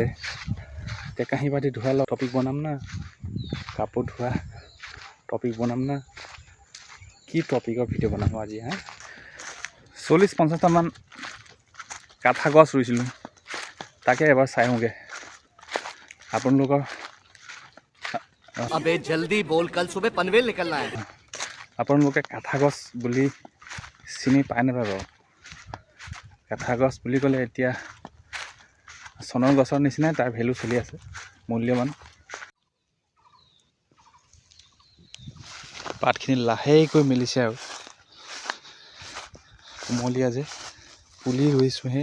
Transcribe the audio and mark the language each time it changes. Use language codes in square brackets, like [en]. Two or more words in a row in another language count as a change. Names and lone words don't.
[as] এতিয়া কাঁহী বাতি ধোৱা টপিক বনাম না, কাপোৰ ধোৱা টপিক বনাম না, কি টপিকৰ ভিডিঅ' বনাম আজি? 40-50টামান কাঠা গছ ৰুইছিলোঁ, তাকে এবাৰ চাই আহোঁগৈ। আপোনালোকৰ [hi] अबे जल्दी बोल, कल सुबह पनवेल निकलना है। [as] আপোনালোকে কাঠা গছ বুলি চিনি পায় নাপায় বাৰু? কাঠা গছ বুলি ক'লে এতিয়া চনৰ গছৰ নিচিনাই তাৰ ভেলু চলি আছে, মূল্যৱান। পাতখিনি লাহেকৈ মেলিছে আৰু কুমলীয়া যে, পুলি ৰুইছোঁহে।